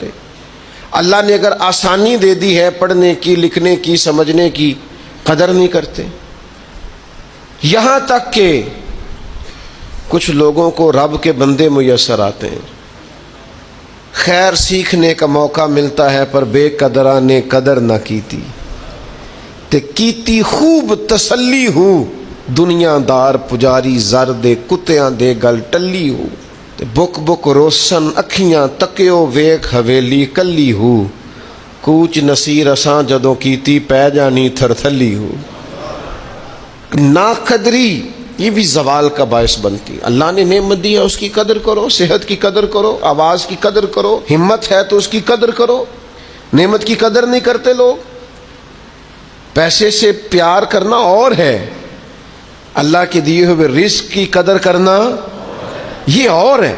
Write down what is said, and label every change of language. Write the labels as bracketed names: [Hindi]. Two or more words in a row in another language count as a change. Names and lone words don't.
[Urdu] اللہ نے اگر آسانی دے دی ہے پڑھنے کی، لکھنے کی، سمجھنے کی، قدر نہیں کرتے۔ یہاں تک کہ کچھ لوگوں کو رب کے بندے میسر آتے ہیں، خیر سیکھنے کا موقع ملتا ہے [Punjabi] پر بے قدرہ نے قدر نہ کیتی، تے کیتی خوب تسلی ہو دنیا دار پجاری زر دے کتیاں دے گل ٹلی ہو، تے بک بک روشن اکھیاں تکیو ویکھ حویلی کلی ہو، کوچ نصیر اساں جدوں کیتی پہ جانی تھر تھلی ہو۔ [Urdu] ناقدری یہ بھی زوال کا باعث بنتی ہے۔ اللہ نے نعمت دی ہے اس کی قدر کرو، صحت کی قدر کرو، آواز کی قدر کرو، ہمت ہے تو اس کی قدر کرو۔ نعمت کی قدر نہیں کرتے لوگ۔ پیسے سے پیار کرنا اور ہے، اللہ کے دیے ہوئے رزق کی قدر کرنا یہ اور ہے۔